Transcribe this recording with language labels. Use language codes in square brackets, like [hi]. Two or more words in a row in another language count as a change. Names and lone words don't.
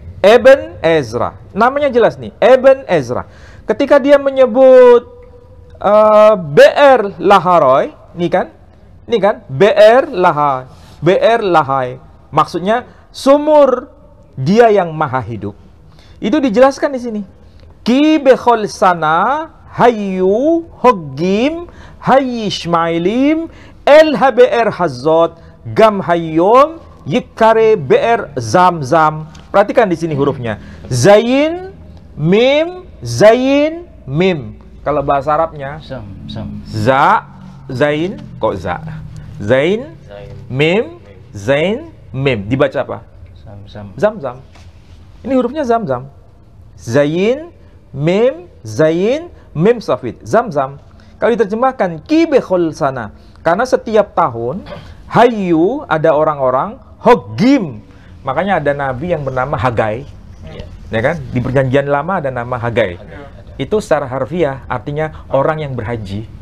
[id] Eben Ezra, namanya jelas nih, Eben Ezra. Ketika dia menyebut Be'er Laharoy, nih kan, Be'er Lahai, maksudnya sumur dia yang maha hidup. Itu dijelaskan di sini. [he] כי בכל שנה היו חוגגים הישמעאלים אל הבאר הזאת גם היום יקרא באר זמזם. [id] Perhatikan di sini hurufnya. Zain, mim, mim. Kalau bahasa Arabnya, za, zain, kok za? Zain, mim, zain, mim. Dibaca apa? Zam-zam. Ini hurufnya zam-zam. Zain, mim, safid. Zam-zam. Kalau diterjemahkan, [he] כי בכל שנה. [id] Karena setiap tahun, hayu, ada orang-orang, hogim. Makanya ada nabi yang bernama Hagai, ya kan? Di Perjanjian Lama ada nama Hagai. Itu secara harfiah artinya orang yang berhaji.